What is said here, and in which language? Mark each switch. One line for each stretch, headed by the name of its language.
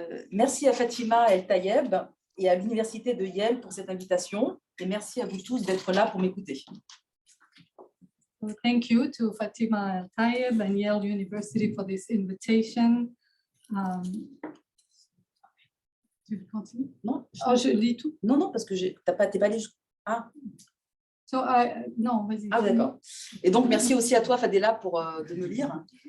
French: Merci à Fatima et EI-Tayeb et à l'université de Yale pour cette invitation. Et merci à vous tous d'être là pour m'écouter.
English: So thank you to Fatima EI-Tayeb and Yale University for this invitation.
French: Tu veux continuer? Non, je lis tout. Non, parce que t'es pas dit. Ah. So, non, vas-y. Ah, d'accord. Et donc, merci aussi à toi, Fadela, de me lire.